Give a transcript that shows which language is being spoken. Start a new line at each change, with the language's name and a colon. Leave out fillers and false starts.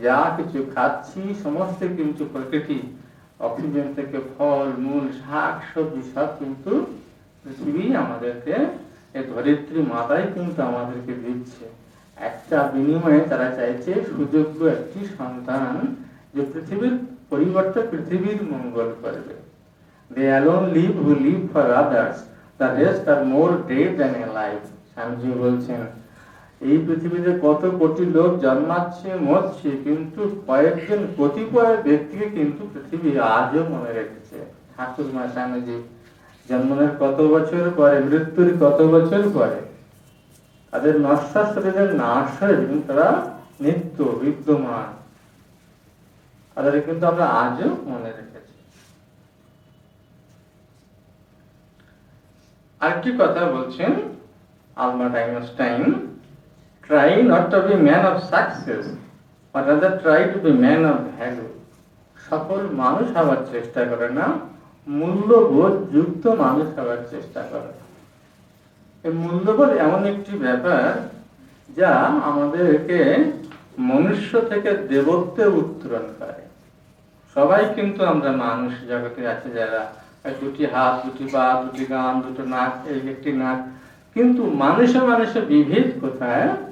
Bangla: যা কিছু খাচ্ছি সমস্ত কিন্তু প্রকৃতি, অক্সিজেন থেকে ফল মূল, শাক সবজি সব কিন্তু পৃথিবী আমাদেরকে, এই ধরিত্রী মাতাই কিন্তু আমাদেরকে দিচ্ছে। একটা বিনিময়ে তারা চাইছে সুযোগ্য একটি সন্তান, যে পৃথিবীর পরিবর্তে পৃথিবীর মঙ্গল করবে।
English: They alone live who live for others, the rest are more dead than alive.
Bangla: Swamiji বলছেন, এই পৃথিবীতে কত কোটি লোক জন্মাচ্ছে, মরছে, কিন্তু কয়েকজন কতিপয় ব্যক্তিকে কিন্তু পৃথিবী আজও মনে রেখেছে। ঠাকুর মা স্বামীজি জন্মের কত বছর পরে, মৃত্যুর কত বছর পরে, তাদের নশ্বর শরীরের নাশ হয়ে কিন্তু তারা নিত্য বিদ্যমান, তাদের কিন্তু আমরা আজও মনে রেখেছি। আরেকটি কথা বলছেন Albert Einstein,
English: try not to be man of success, but rather try to be man of value.
Bangla: সফল মানুষ হওয়ার চেষ্টা করে না, মূল্যবোধ যুক্ত মানুষ হওয়ার চেষ্টা করে। এই মূল্যবোধ এমন একটি ব্যাপার যা আমাদেরকে মনুষ্য থেকে দেবত্বে উত্তরণ করে। সবাই কিন্তু আমরা মানুষ জগতে আছে যারা, দুটি হাত, দুটি পা, দুটি কান, দুটো নাক, এই একটি নাক, কিন্তু মানুষে মানুষে বিভেদ কোথায়?